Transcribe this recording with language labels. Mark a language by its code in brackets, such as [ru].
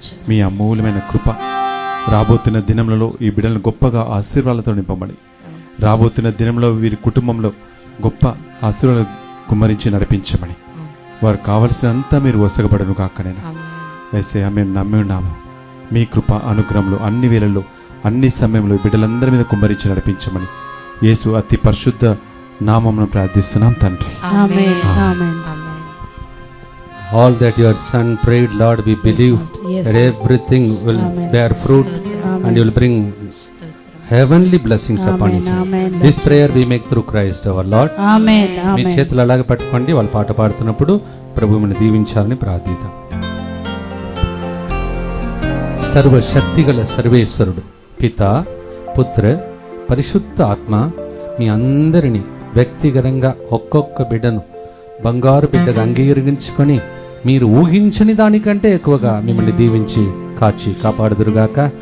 [te] మీ అమూల్యమైన కృప రాబోతున్న దినంలో ఈ బిడ్డలను గొప్పగా ఆశీర్వాదాలతో నింపమని, రాబోతున్న దినంలో వీరి కుటుంబంలో గొప్ప ఆశీర్వాదాలు కుమ్మరించి నడిపించమని, వారు కావలసినంతా మీరు ఒసగబడను కాక నేను యేసయ్య మేము నమ్మి ఉన్నాము. మీ కృప అనుగ్రహంలో అన్ని వేళల్లో అన్ని సమయంలో బిడ్డలందరి మీద కుమ్మరించి నడిపించమని యేసు అతి పరిశుద్ధ నామమున ప్రార్థిస్తున్నాం తండ్రి. ఆమేన్. ఆమేన్. [en] All that your son prayed, Lord, we believe that everything will bear fruit and you will bring heavenly blessings upon it. This prayer we make through Christ our Lord. [te] ఆమేన్. మీ చేతులు అలాగే పట్టుకోండి. వాళ్ళు పాట పాడుతున్నప్పుడు ప్రభువుని దీవించాలని ప్రార్థిద్దాం. సర్వశక్తిగల సర్వేశ్వరుడు పిత, పుత్ర, పరిశుద్ధ ఆత్మ మీ అందరినీ వ్యక్తిగతంగా ఒక్కొక్క బిడ్డను బంగారు బిడ్డగా అంగీకరించుకొని మీరు ఊహించని దానికంటే ఎక్కువగా మిమ్మల్ని దీవించి కాచి కాపాడుదురుగాక.